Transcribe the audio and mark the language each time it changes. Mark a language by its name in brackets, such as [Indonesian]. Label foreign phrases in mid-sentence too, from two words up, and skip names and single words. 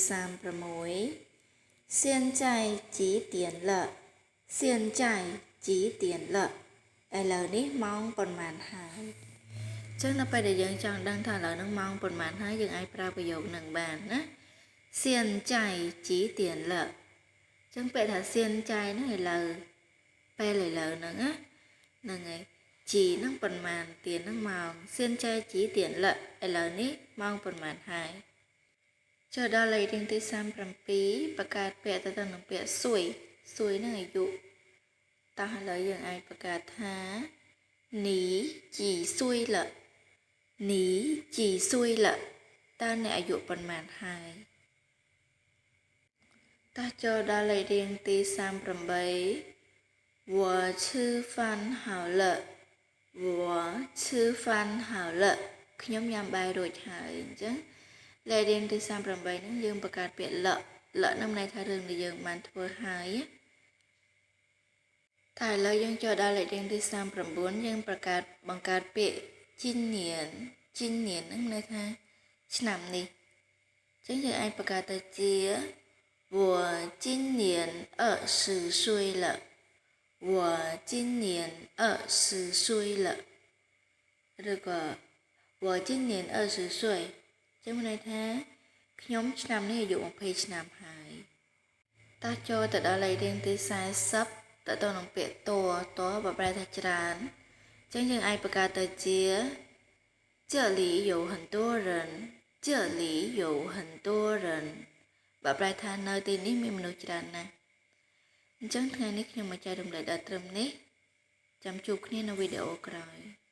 [Khmer] 36 [Chinese] 现在几点了 [Khmer] ឥឡូវនេះម៉ោងប៉ុន្មានហើយចឹងនៅពេលដែលយើងចង់ដឹងថាឥឡូវហ្នឹងម៉ោ ងប៉ុន្មានហើយយើងអាចប្រើប្រយោគនឹងបានណា [Chinese] 现在几点了 [Khmer] ចឹងពេលថា现在ហ្នឹងឥឡូវពេលឥឡូវហ្នឹងណាហ្នឹងហើយជីហ្នឹងប៉ុន្មានទៀនហ្នឹងម៉ោង [Chinese] 现在几点了 [Khmer] ឥឡូវនេះម៉ោងប៉ុន្មានហើយចូលដល់លេខរៀងទី37បង្កើតពាក្យទៅនឹងពាក្យសួយហ្នឹងអាយុតោះឥឡូវយើងអាចបង្កើតថា [Chinese] 你几岁了 [Khmer] តើអ្នកអាយុប៉ុន្មានហើយតោះចូលដល់លេខរៀងទី38 [Chinese] 我吃饭好了我吃饭好了 [Khmer] ខ្ញុំញ៉ាំបាយរួចហើយអញ្ចឹងលេខរៀងទី38ហ្នឹងយើងបង្កើតពាក្យលនឹងន័យថារឿងដែលយើងបានធ្វើហើយ តែឥឡូវយើងចូលដល់លេខរៀងទី39យើងបង្កើតពាក្យជីនញៀនហ្នឹងន័យថាឆ្នាំនេះអញ្ចឹងយើងអាចបង្កើតទៅ [Chinese] ជា我今年20岁了我今年20岁了ឬក៏我今年20 [Khmer] 岁ចឹងមានន័យថាខ្ញុំឆ្នាំនេះអាយុ20ឆ្នាំហើយតោះចូលទៅដល់លេខរៀងទី40តទៅនឹងពាក្យតបប្រែថាច្រើនចឹងយើងអាចបង្កើតទៅជា [Chinese] 这里有很多人这里有很多人 [Khmer] បើប្រែថានៅទីនេះមានមនុស្សច្រើនណាស់អញ្ចឹងថ្ងៃនេះខ្ញុំមកចែករំលែកដល់ត្រឹមនេះចាំជួបគ្នានៅវីដេអូក្រោយ